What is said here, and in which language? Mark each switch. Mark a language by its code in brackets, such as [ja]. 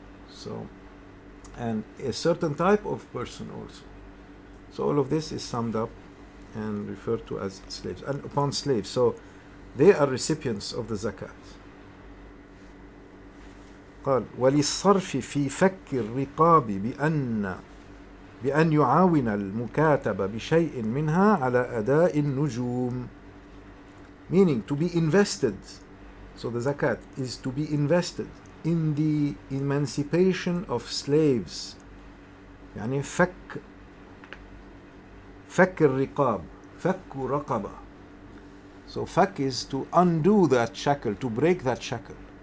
[en] So, and a certain type of person also. So all of this is summed up and referred to as slaves. And upon slaves, so they are recipients of the zakat. [ar] قال وللصرف في فك الرقاب بأن يعاون المكاتب بشيء منها على أداء النجوم, [en] meaning to be invested. So the zakat is to be invested in the emancipation of slaves. [ar] يعني فك الرقاب, فك رقبة. [en] So fak is to undo that shackle, to break that shackle.